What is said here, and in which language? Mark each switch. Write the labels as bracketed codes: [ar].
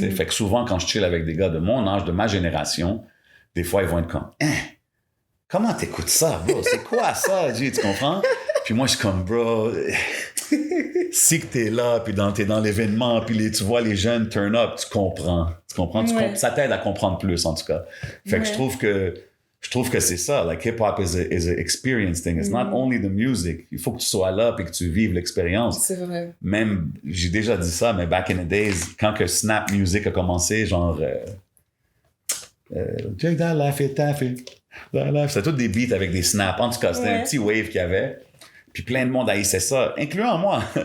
[fr] Fait que souvent, quand je chill avec des gars de mon âge, de ma génération, des fois, ils vont être comme, comment t'écoutes ça, bro? C'est quoi ça, G? Tu comprends? Puis moi, je suis comme, bro, si que t'es là, puis t'es dans l'événement, puis tu vois les jeunes turn up, tu comprends. Ça t'aide à comprendre plus, en tout cas. Fait que je trouve que c'est ça. [en] Like, hip-hop is a experience thing. It's not only the music. [fr] Il faut que tu sois là puis que tu vives l'expérience. C'est vrai. Même, j'ai déjà dit ça, mais [en] back in the days, [fr] quand que Snap Music a commencé, genre... Take that life et taffy. C'était tous des beats avec des snaps. En tout cas, c'était un petit wave qu'il y avait. Puis plein de monde haïssait ça, incluant moi.